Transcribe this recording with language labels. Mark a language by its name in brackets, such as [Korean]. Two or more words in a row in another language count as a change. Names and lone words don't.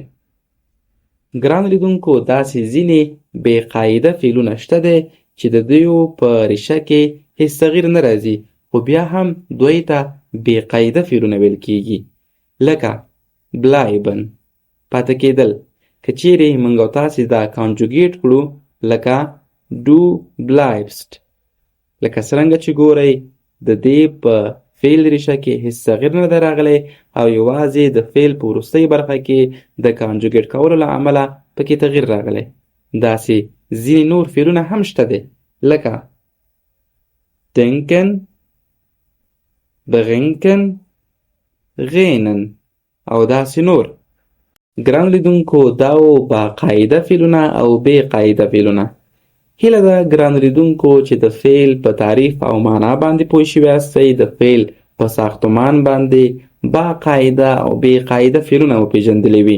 [Pashto] ګران لیدونکو داسې ځینې بې قاعده فعلونه شته دی چې د دویو په ریشه کې هیڅ تغییر نه راځي، خو بیا هم دوی ته بې قاعده فعلونه ویل کیږي، لکه bleiben پاتې کېدل. که چیرې موږ او تاسې دا کانجوګیټ کړو لکه [German] du bleibst، [Pashto] لکه څرنګه چې ګورئ د دې په فعل ریشه کې هیڅ تغییر نه دی راغلی او یوازې د فعل په وروستۍ برخه کې د کانجوګیټ کولو له امله پکې تغییر راغلی. داسې ځینې نور فعلونه هم شته دی لکه [German] denken، bedenken، [Pashto] غینن او داسې نور. ګران لیدونکو دا و باقاعده فعلونه او بې قاعده فعلونه. هیله ده ګران لیدونکو چې د فعل په تعریف او معنا باندې پوه شوي یاستئ، د فعل په ساختمان باندې باقاعده او بې قاعده فعلونه وپېژندلي وي.